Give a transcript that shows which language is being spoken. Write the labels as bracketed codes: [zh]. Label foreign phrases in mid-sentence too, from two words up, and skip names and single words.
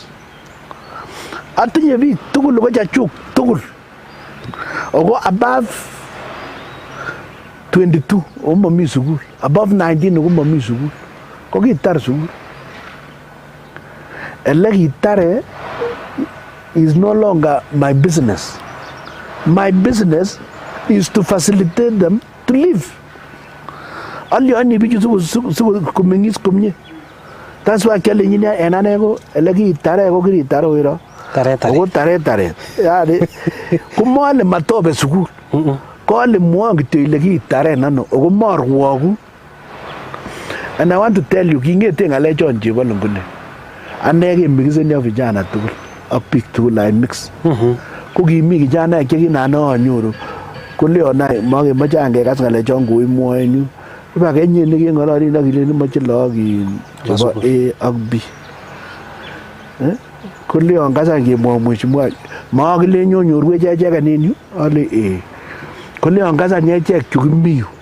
[kln] Atinye biik tugul ko chachuk tugul ako above 22 omami sukul, above 19 omami sukul, ko kitar sukul. Ele kitare [en] is no longer my business. My business is to facilitate them to live. [kln] Alyoni bichu sikomengis komie. [en] That's why [kln] kele nyine enane ko ele kitare ko kiritare oiro. Tare. Yani kumole matobe sukul. Kole mwangi to ile kitare nano ogo marwogu. [en] And I want to tell you [kln] kingete ngale chon chebo ngune. Anege migizeni [sw] ya vijana [kln] tugul ak biik tugul [en] I mix. [kln] Ko kimi kijana chekinano anyoru koleo nai mage mache angekas ngale chon koimwoenyu. Iba kenye nekengorori nakileni mache lagok chebo A ak B. Koleo ngasa ngemwa mheshimiwa Makile nyonyorwech echeken en yu ale koleon kasan echek chu kimi yu